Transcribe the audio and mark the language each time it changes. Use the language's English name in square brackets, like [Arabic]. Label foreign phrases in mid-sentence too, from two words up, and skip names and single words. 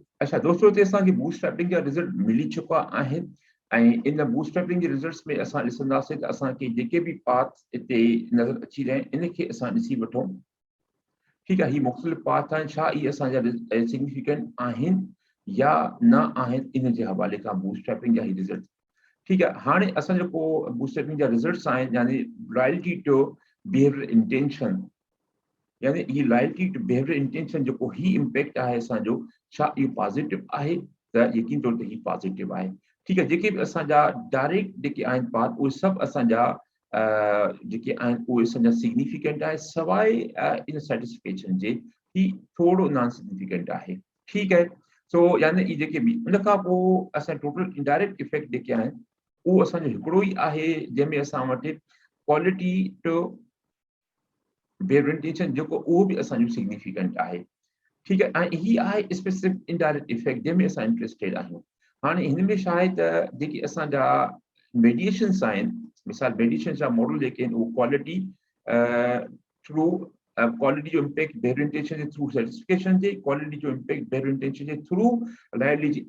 [Sindhi] अच्छा दोस्तों, हिते असांखे बूटस्ट्रैपिंग जा रिज़ल्ट मिली चुका आहिनि ऐं इन बूटस्ट्रैपिंग जे रिज़ल्ट्स में असां ॾिसंदासीं त असांखे जेके बि पाथ हिते नज़र अची रहिया आहिनि इनखे असां ॾिसी वठूं। ठीकु आहे, ही मुख़्तलिफ़ पाथ आहिनि, छा इहे असांजा सिग्निफिकेंट आहिनि या न आहिनि, इन जे हवाले खां बूटस्ट्रैपिंग जा ही रिज़ल्ट। ठीकु आहे, हाणे असां जेको बूटस्ट्रैपिंग जा रिज़ल्ट्स आहिनि, यानी [English] loyalty to behaviour intention, [Sindhi] यानी ही [English] loyalty to behaviour intention [Sindhi] जेको ही इम्पैक्ट आहे असांजो, छा इहो पॉज़िटिव आहे? त यकीन तौर ते ही पॉज़िटिव आहे। ठीकु आहे, जेके बि असांजा डायरेक्ट जेके आहिनि पाथ उहे सभु असांजा जेके आहिनि उहे असांजा सिग्निफिकेंट आहे, सवाइ इन सेटिस्फेक्शन जे ही थोरो [English] non significant [Sindhi] आहे। ठीकु आहे, सो यानी ई जेके बि उन खां पोइ असां [English] total indirect effect [Sindhi] जेके आहिनि उहो असांजो हिकिड़ो ई आहे, जंहिंमें असां वटि [English] quality to behaviour intention [Sindhi] जेको उहो बि असांजो सिग्निफिकेंट आहे। ठीकु आहे, ऐं ही आहे [English] specific indirect effect [Sindhi] जंहिंमें असां इंटरेस्टेड आहियूं। हाणे हिन में छा आहे त जेके असांजा मेडिएशन्स आहिनि, मिसाल मेडिएशन जा मॉडल जेके आहिनि उहो [English] quality through quality [Sindhi] जो [English] impact behaviour intention [Sindhi] जे [English] through satisfaction [Sindhi] जे, क्वालिटी जो [English] impact behaviour intention [Sindhi] जे [English] through loyalty [Sindhi] जी।